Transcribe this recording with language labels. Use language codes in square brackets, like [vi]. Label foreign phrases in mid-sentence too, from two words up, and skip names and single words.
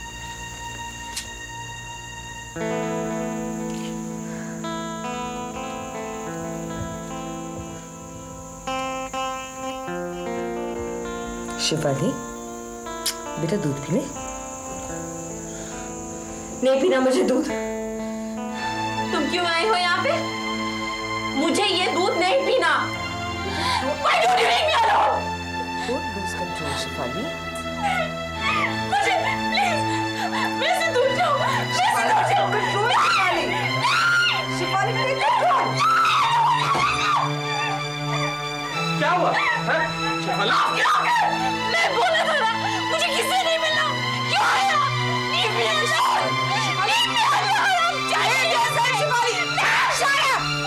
[hi] शिफाली, बेटा दूध पी ले। नहीं पीना मुझे दूध। तुम क्यों आए हो यहाँ पे? मुझे ये दूध नहीं पीना। [en] Why don't you leave me alone? Don't lose control, शिफाली। [hi] मुझे प्लीज, मेरे से दूर जाओ, मेरे से दूर जाओ। कंट्रोल शिफाली। शिफाली [en] take control. [hi] क्या हुआ? मैं बोला था ना, मुझे किससे नहीं मिलना। क्यों आया? [en] Leave me alone. Leave me alone. [hi] चाहिए कैसे शिफाली? [en] Shut up.